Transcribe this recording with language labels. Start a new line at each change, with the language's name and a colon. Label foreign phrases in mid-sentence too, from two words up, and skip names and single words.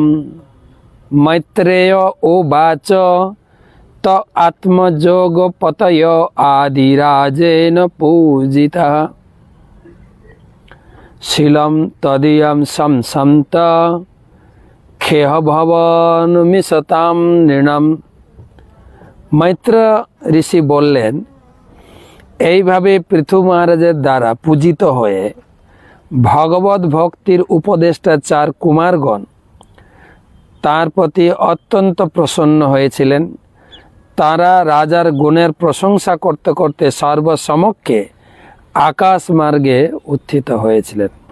Sanskrit: मैत्रेय उवाच त आत्मजोगपतयो आदिराजेन पूजिता शीलं तदीयं संसन्त ख्यः भवन् मिषतां नृणाम्।
Bangla: মৈত্র ঋষি বলেন এইভাবে পৃথু মহারাজের দ্বারা পূজিত হয়ে ভগবত ভক্তির উপদেষ্টা 4 কুমারগণ তার প্রতি অত্যন্ত প্রসন্ন হয়েছিলেন। তারা রাজার গুণের প্রশংসা করতে করতে সর্বসমক্ষে আকাশ মার্গে উত্থিত হয়েছিলেন।